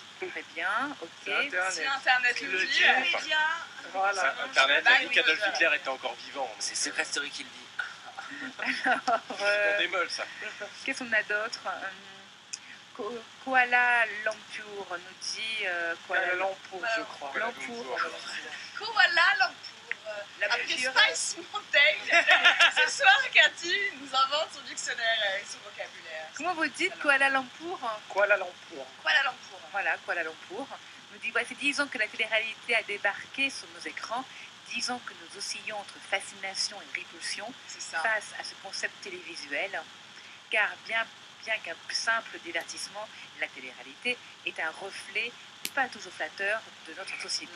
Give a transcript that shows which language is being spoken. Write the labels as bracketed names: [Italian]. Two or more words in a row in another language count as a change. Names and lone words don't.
[French] Très bien, ok. C'est Internet. Si Internet le dit, dit. médias. Voilà. Internet Bah a dit oui, qu'Adolf voilà. Hitler était encore vivant. C'est Secret Story qui le dit. Alors, On démolle ça. qu'est-ce qu'on a d'autre? Koala Lumpur nous dit Kuala Lumpur, je crois. Lumpur. Koala Lumpur. La Après voiture. Spice Mountain. Ce soir, Cathy nous invente son dictionnaire avec son vocabulaire. Comment vous dites Kuala Lumpur? Kuala Lumpur. Koala Lumpur. Voilà, Kuala Lumpur nous dit voici 10 ans que la télé-réalité a débarqué sur nos écrans, 10 ans que nous oscillons entre fascination et répulsion C'est ça. face à ce concept télévisuel, car bien qu'un simple divertissement, la télé-réalité est un reflet pas toujours flatteur de notre société.